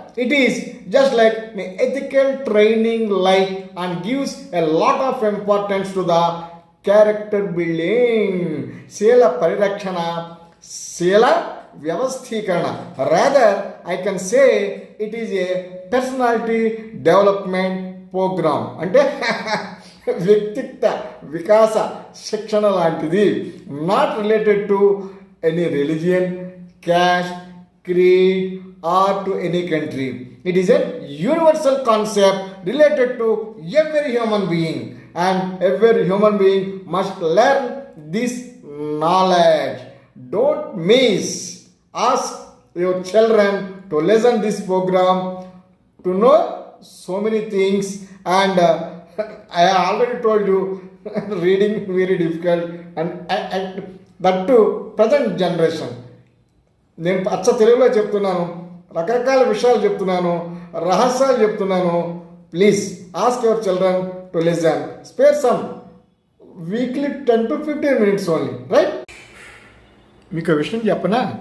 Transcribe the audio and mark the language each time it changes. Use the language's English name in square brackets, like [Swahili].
[English] It is just like ethical training life and gives a lot of importance to the character building. [Telugu] శీల పరిరక్షణ, శీల వ్యవస్థీకరణ. [English] Rather I can say it is a personality development programme. [Telugu] అంటే వ్యక్తిత్వ వికాస శిక్షణ లాంటిది. [English] Not related to any religion, caste, creed, or to any country. It is a universal concept related to every human being, and every human being must learn this knowledge. Don't miss. Ask your children to listen this program to know so many things, and I already told you reading very difficult, and that to present generation. [Telugu] నేను అచ్చ తెలుగులో చెప్తున్నాను, రకరకాల విషయాలు చెప్తున్నాను, రహస్యాలు చెప్తున్నాను. [English] Please ask your children to listen. Spare some weekly 10 to 15 minutes only, right? [Telugu] మీకు విషయం చెప్పనా?